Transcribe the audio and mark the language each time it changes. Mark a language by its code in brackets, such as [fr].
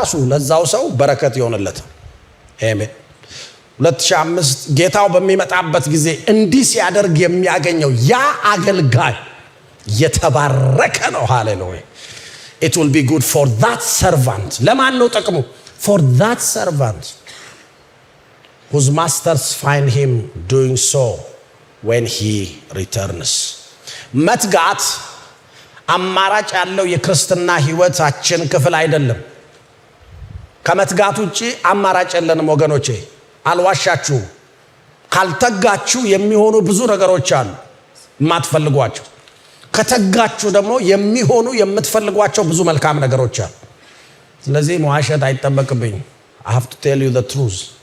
[am] ለዛው ሰው በረከት ይሆንለት። አሜን። 2005 ጌታው በሚመጣበት ጊዜ እንዲህ ሲያደርግ የሚያገኘው ያ አገልጋይ የተባረከ ነው። ሃሌሉያ! [en] it will be good for that servant። [am] ለማን ነው ጥቅሙ? [en] for that servant whose masters find him doing so when he returns። [am] መትጋት አማራጭ ያለው የክርስትና ህይወታችን ክፍል አይደለም። ከመትጋት ውጪ አማራጭ የለንም ወገኖቼ። አልዋሻችሁ። ካልተጋችሁ የሚሆኑ ብዙ ነገሮች አሉ የማትፈልጓቸው። ከተጋችሁ ደግሞ የሚሆኑ የምትፈልጓቸው ብዙ መልካም ነገሮች አሉ። ስለዚህ መዋሸት አይጠበቅብኝ። [en] I have to tell you the truth።